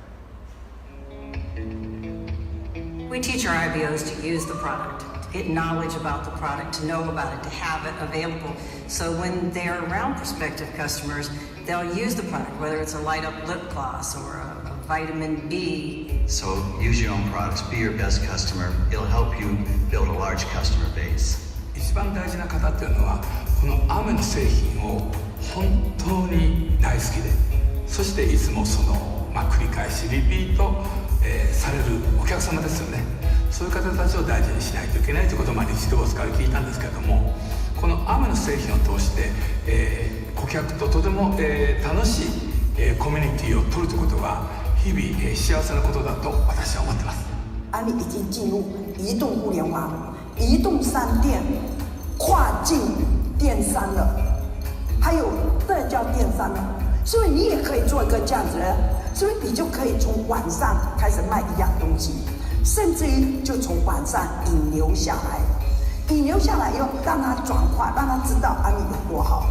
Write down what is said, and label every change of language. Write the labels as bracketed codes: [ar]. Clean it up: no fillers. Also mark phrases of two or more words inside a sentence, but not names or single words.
[en] We teach our IBOs to use the product, to get knowledge about the product, to know about it, to have it available. So when they're around prospective customers, they'll use the product, whether it's a light up lip gloss or a vitamin B. So use your own products, be your best customer. It'll help you build a large customer base. [ja] 一番大事な方っていうのはこのアメの製品を本当に大好きで、そしていつも繰り返しリピート、されるお客様ですよね。そういう方たちを大事にしないといけないということを歴史でボスから聞いたんですけれども、このアメの製品を通して、顧客ととても、楽しい、コミュニティを取るということが日々、幸せなことだと私は思ってます。 [zh] 阿米已经进入移动互联网、移动商店、跨境电商了，还有社交电商了，所以你也可以做一个这样子的人，所以你就可以从网上开始卖一样东西，甚至于就从网上引流下来，引流下来以后让他转化，让他知道阿米有多好。